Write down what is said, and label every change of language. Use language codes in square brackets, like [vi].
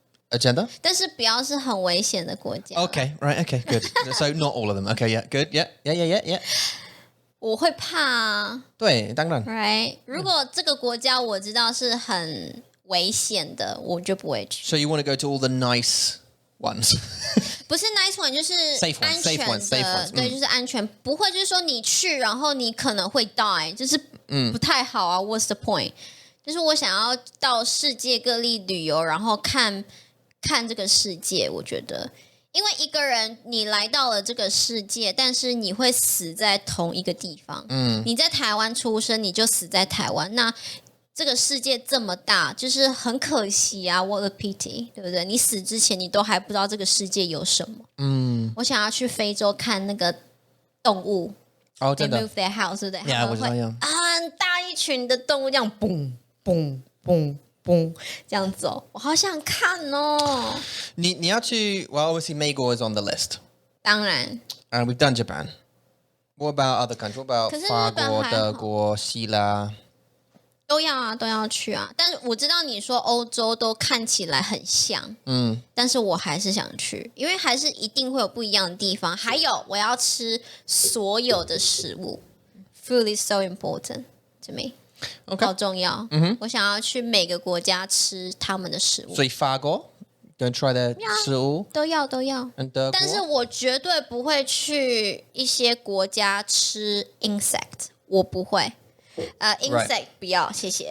[en] Agenda? [zh] 但是不要是很危险的国家。 [en] Okay, right, okay, good. So not all of them. Okay, yeah, good, yeah. [zh] 我会怕啊。对，当然。 [en] Right? [zh] 如果这个国家我知道是很危险的，我就不会去。 [en] So you want to go to all the nice ones? [zh] 不是 [en] nice one [zh] 就是 [en] Safe ones, [zh] 安全的 [en] safe ones, [zh] 对，就是安全，不会就是说你去然后你可能会 die， 就是不太好啊。 [en] What's the point？ [zh] 就是我想要到世界各地旅游，然后看这个世界。我觉得，因为一个人你来到了这个世界，但是你会死在同一个地方。你在台湾出生，你就死在台湾。那这个世界这么大，就是很可惜啊 ， [en] what a pity， [zh] 对不对？你死之前，你都还不知道这个世界有什么。我想要去非洲看那个动物。哦， [en] They [zh] 真的。 [en] move their house， [zh] 对不对？ [en] Yeah， [zh] 我知道。很大一群的动物这样蹦蹦蹦蹦这样走，我好想看哦。你要去 [en] Well, obviously, 美国 is on the list. [zh] 当然。 [en] And we've done Japan. What about other countries? What about [zh] 可是日法国、本还好德国、希腊？都要啊，都要去啊。但是我知道你说欧洲都看起来很像，但是我还是想去，因为还是一定会有不一样的地方。还有，我要吃所有的食物。 [en] Food is so important to me， Okay. [zh] 好重要。我想要去每个国家吃他们的食物。所以法国 [en] Go and try their [zh] 食物都要。 [en] and 德国。 [zh] 但是我绝对不会去一些国家吃 insect， 我不会。 insect 不要，谢谢。